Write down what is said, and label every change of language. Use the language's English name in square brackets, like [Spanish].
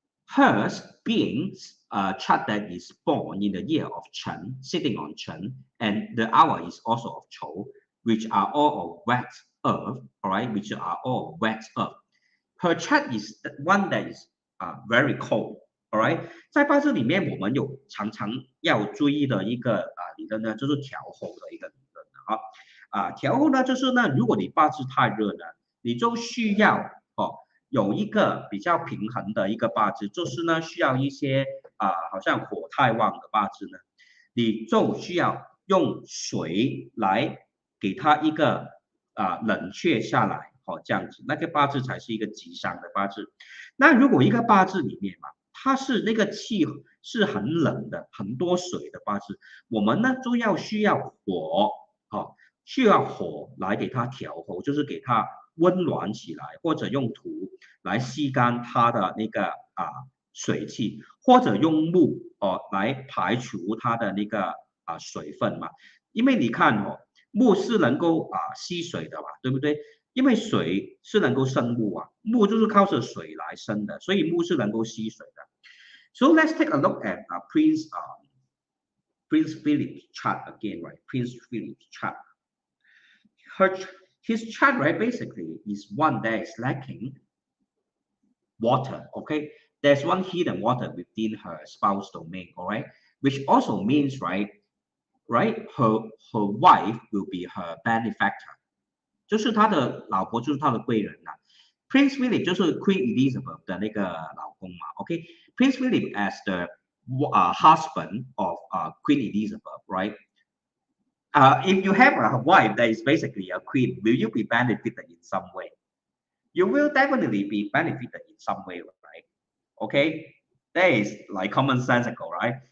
[English] Hers being a chart that is born in the year of Chen, sitting on Chen, and the hour is also of Chou, which are all of wet earth, all right, which are all wet earth. Her chart is one that is very cold, all right。 [Chinese] 在八字里面，我们有常常要注意的一个理论呢，就是调候的一个理论调候呢，就是呢，如果你八字太热呢，你就需要有一个比较平衡的一个八字，就是呢需要一些好像火太旺的八字呢，你就需要用水来给它一个冷却下来，这样子那个八字才是一个吉祥的八字。那如果一个八字里面嘛，它是那个气是很冷的，很多水的八字，我们呢就需要火需要火来给它调候，就是给它温暖起来，或者用土来吸干它的那个水气，或者用木来排除它的那个水分嘛。因为你看木是能够吸水的嘛，对不对？因为水是能够生木木就是靠着水来生的，所以木是能够吸水的。 [English] So let's take a look at Prince Philip's chart again, right? Prince Philip's chart. His chart, right, basically is one that is lacking water, okay? There's one hidden water within her spouse domain, all right? Which also means, right, her wife will be her benefactor. [Chinese] 就是他的老婆，就是他的贵人啦。 Prince Philip 就是 Queen Elizabeth 的那个老公嘛 ，OK？ [English] Prince Philip as the husband of Queen Elizabeth, right? If you have a wife that is basically a queen, will you be benefited in some way? You will definitely be benefited in some way, right? Okay, that is like commonsensical, right?